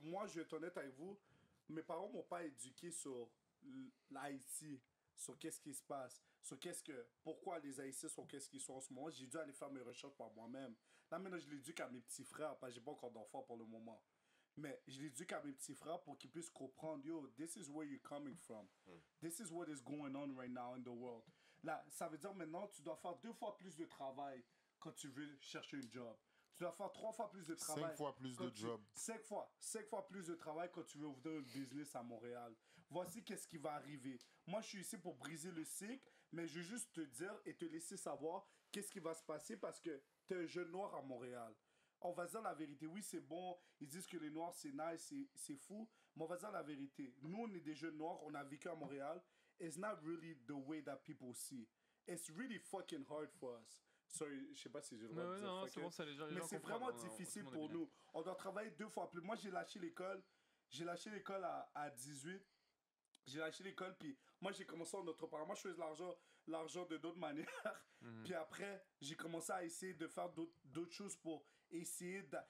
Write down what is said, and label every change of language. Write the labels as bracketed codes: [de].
[fr] Moi, je vais être honnête avec vous, mes parents m'ont pas éduqué sur l'Haïti, sur qu'est-ce qui se passe, sur pourquoi les Haïtiens sont qu'est-ce qu'ils sont en ce moment. J'ai dû aller faire mes recherches par moi-même. Là, maintenant, je l'éduque à mes petits frères, parce que j'ai pas encore d'enfants pour le moment. Mais je l'éduque à mes petits frères pour qu'ils puissent comprendre, [en] yo, this is where you're coming from. This is what is going on right now in the world. [fr] Là, ça veut dire maintenant, tu dois faire 2 fois plus de travail quand tu veux chercher un job. Tu dois faire 3 fois plus de travail. 5 fois plus de job. 5 fois plus de travail quand tu veux ouvrir un business à Montréal. Voici qu'est-ce qui va arriver. Moi, je suis ici pour briser le cycle, mais je veux juste te dire et te laisser savoir qu'est-ce qui va se passer parce que tu es un jeune noir à Montréal. On va dire la vérité. Oui, c'est bon. Ils disent que les noirs, c'est nice, c'est fou. Mais on va dire la vérité. Nous, on est des jeunes noirs. On a vécu à Montréal. [en] It's not really the way that people see. It's really fucking hard for us. [fr] Sorry, je sais pas si j'ai le droit de dire non, c'est bon, ça, les gens mais c'est vraiment comprennent. difficile pour nous. On doit travailler 2 fois plus. Moi, j'ai lâché l'école. J'ai lâché l'école à 18. J'ai lâché l'école, puis moi, j'ai commencé en entrepreneur. Moi, je faisais l'argent de d'autres manières. Puis après, j'ai commencé à essayer de faire d'autres choses pour essayer de...